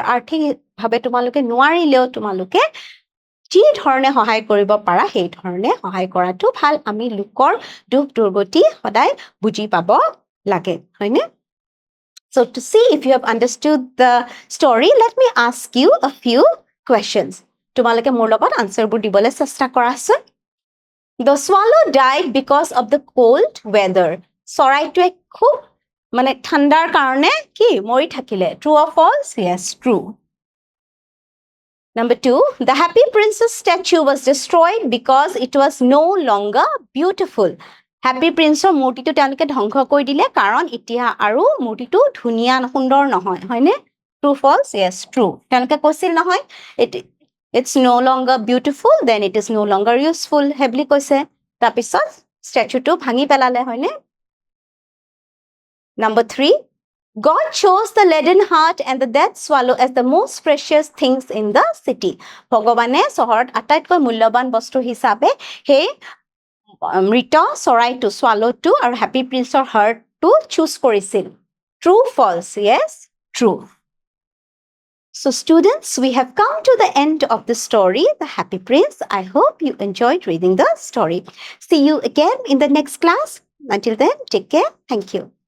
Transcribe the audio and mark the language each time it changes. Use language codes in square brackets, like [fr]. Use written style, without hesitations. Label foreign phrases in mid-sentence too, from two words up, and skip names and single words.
[as] আৰ্থিকভাৱে তোমালোকে নোৱাৰিলেও তোমালোকে যি ধৰণে সহায় কৰিব পাৰা সেই ধৰণে সহায় কৰাটো ভাল। আমি লোকৰ দুখ দুৰ্গতি সদায় বুজি পাব লাগে, হয়নে? [en] So to see if you have understood the story, let me ask you a few questions. [as] তোমালোকে মোৰ লগত আনসাৰবোৰ দিবলৈ চেষ্টা কৰাচোন। [en] The swallow died because of the cold weather. [as] চৰাইটোৱে খুব ঠাণ্ডাৰ কাৰণে কি মৰি থাকিলে? [en] True or false? Yes, true. Number 2, the Happy Princess statue was destroyed because it was no longer beautiful. [as] Happy Princeৰ মূৰ্তিটো তেওঁলোকে ধ্বংস কৰি দিলে কাৰণ এতিয়া আৰু মূৰ্তিটো ধুনীয়া সুন্দৰ নহয়, হয়নে? [en] True, false? Yes, true. [as] তেওঁলোকে কৈছিল নহয়, [en] it's no longer beautiful, then it is no longer useful. [as] সেই বুলি কৈছে। তাৰপিছত ষ্টেচুটো ভাঙি পেলালে, হয়নে? [en] Number 3, God chose the leaden heart and the dead swallow as the most precious things in the city. [as] ভগৱানে চহৰত আটাইতকৈ মূল্যৱান বস্তু হিচাপে সেই মৃত চৰাইটো, swallowটো আৰু হেপী প্ৰিন্সৰ হাৰ্টটো চুজ কৰিছিল। [en] True, false? Yes, true. So students, we have come to the end of the story, The Happy Prince. I hope you enjoyed reading the story. See you again in the next class. Until then, take care. Thank you.